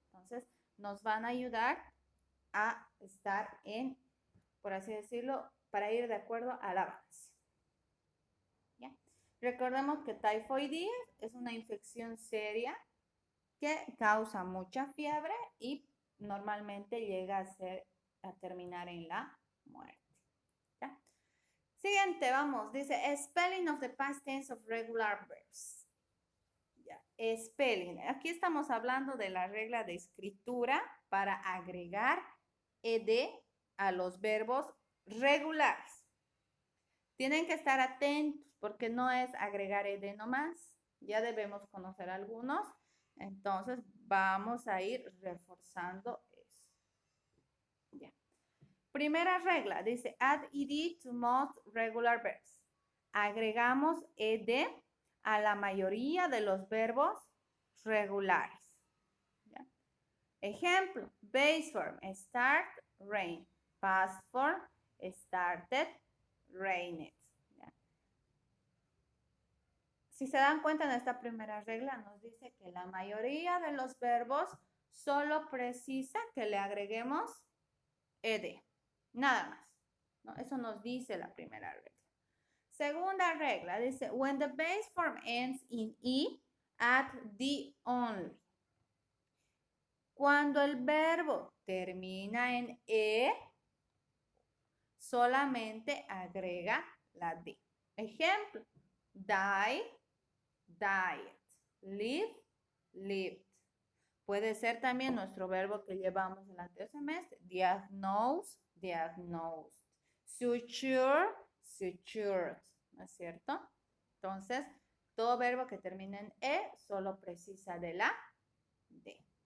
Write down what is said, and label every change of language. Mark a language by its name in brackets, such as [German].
[Spanish] Entonces, nos van a ayudar a estar por así decirlo, para ir de acuerdo a la base. ¿Ya? Recordemos que tifoidea es una infección seria que causa mucha fiebre y normalmente llega a terminar en la muerte. ¿Ya? Siguiente, vamos. [English] Dice, spelling of the past tense of regular verbs. [Spanish] ¿Ya? Spelling. Aquí estamos hablando de la regla de escritura para agregar ed a los verbos regulares. Tienen que estar atentos porque no es agregar ed nomás. Ya debemos conocer algunos. Entonces, vamos a ir reforzando eso. Ya. primera regla dice [English] add ed to most regular verbs. [Spanish] Agregamos ed a la mayoría de los verbos regulares. [English] ¿Ya? Ejemplo, base form, start, rain. Past form, started, rained. [Spanish] ¿Ya? Si se dan cuenta en esta primera regla nos dice que la mayoría de los verbos solo precisa que le agreguemos ed. Nada más. ¿No? Eso nos dice la primera regla. Segunda regla dice, [English] when the base form ends in e, add the only. [Spanish] Cuando el verbo termina en e, solamente agrega la d. [English] Ejemplo, die, died, live, lived. [Spanish] Puede ser también nuestro verbo que llevamos en el anterior semestre, [English] diagnose, diagnosed, suture, sutured, [Spanish] ¿no es cierto? Entonces, todo verbo que termine en e solo precisa de la d.